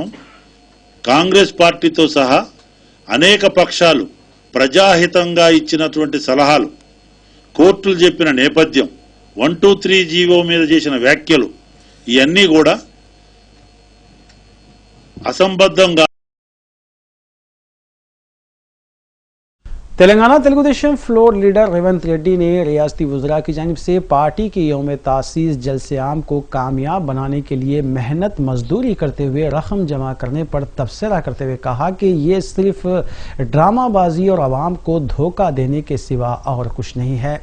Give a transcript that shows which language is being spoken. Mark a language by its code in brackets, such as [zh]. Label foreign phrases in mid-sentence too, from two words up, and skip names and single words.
[te] కాంగ్రెస్ పార్టీతో సహా అనేక పక్షాలు ప్రజాహితంగా ఇచ్చినటువంటి సలహాలు, కోర్టులు చెప్పిన నేపథ్యం, 123 జీవో మీద చేసిన వ్యాఖ్యలు ఇవన్నీ కూడా అసంబద్ధంగా [ur] تلنگانہ تلگو دیشم [en] floor leader [ur] ریونت ریڈی نے ریاستی وزراء کی جانب سے پارٹی کے یوم تاسیس جلسے عام کو کامیاب بنانے کے لیے محنت مزدوری کرتے ہوئے رقم جمع کرنے پر تبصرہ کرتے ہوئے کہا کہ یہ صرف ڈرامہ بازی اور عوام کو دھوکہ دینے کے سوا اور کچھ نہیں ہے۔